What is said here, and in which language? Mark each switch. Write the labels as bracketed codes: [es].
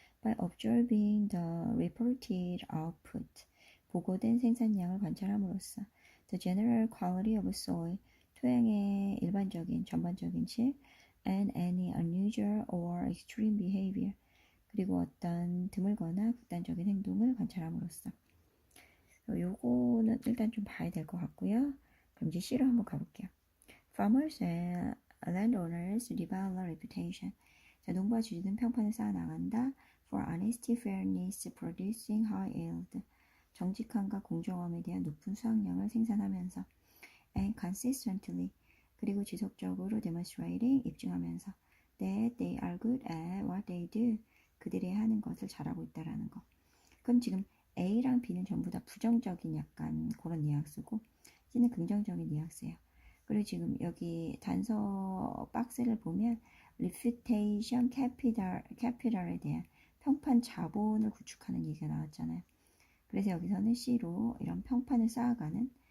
[en] By observing the reported output, [ko] 보고된 생산량을 관찰함으로써 [en] the general quality of soil, [ko] 토양의 일반적인, 전반적인 질, [en] and any unusual or extreme behavior, [ko] 그리고 어떤 드물거나 극단적인 행동을 관찰함으로써. 요거는 일단 좀 봐야 될 것 같고요. 그럼 이제 C로 한번 가볼게요. [en] Farmers and landowners develop a reputation. [ko] 자, 농부와 주주는 평판을 쌓아나간다. [en] For honesty, fairness, producing high yield. [ko] 정직함과 공정함에 대한 높은 수확량을 생산하면서 [en] and consistently, [ko] 그리고 지속적으로 [en] demonstrating, [ko] 입증하면서 [en] that they are good at what they do. [ko] 그들이 하는 것을 잘하고 있다라는 거. 그럼 지금 A랑 B는 전부 다 부정적인 약간 그런 뉘앙스고 C는 긍정적인 뉘앙스예요. 그리고 지금 여기 단서 박스를 보면 reputation capital에 대한 평판 자본을 구축하는 얘기가 나왔잖아요. 그래서 여기서는 C로 이런 평판을 쌓아가는